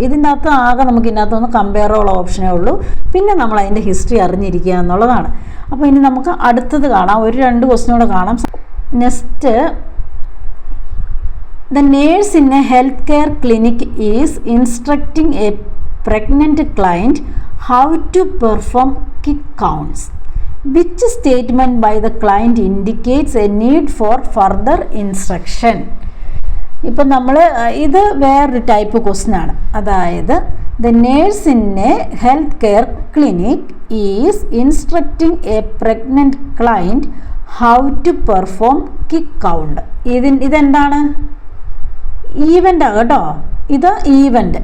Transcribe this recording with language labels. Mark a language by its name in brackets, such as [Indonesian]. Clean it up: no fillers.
[Malayalam] ഇതിൻ്റെ അകത്ത് ആകെ നമുക്ക് ഇതിനകത്തൊന്ന് കമ്പയറബിൾ ഓപ്ഷനേ ഉള്ളൂ. പിന്നെ നമ്മൾ അതിൻ്റെ ഹിസ്റ്ററി അറിഞ്ഞിരിക്കുക എന്നുള്ളതാണ്. അപ്പോൾ ഇനി നമുക്ക് അടുത്തത് കാണാം. ഒരു 2 ക്വസ്റ്റ്യൻ കൂടെ കാണാം. [English] Next, the nurse in a health care clinic is instructing a pregnant client how to perform kick counts. Which statement by the client indicates a need for further instruction? [Malayalam] ഇപ്പം നമ്മൾ ഇത് വേറൊരു ടൈപ്പ് ക്വസ്റ്റ്യൻ ആണ്. അതായത് [English] The nurse in a health care clinic is instructing a pregnant client how to perform kick count. [Malayalam] ഇതെന്താണ്? Event ആണ് കേട്ടോ. ഇത് ഈവൻ്റ്.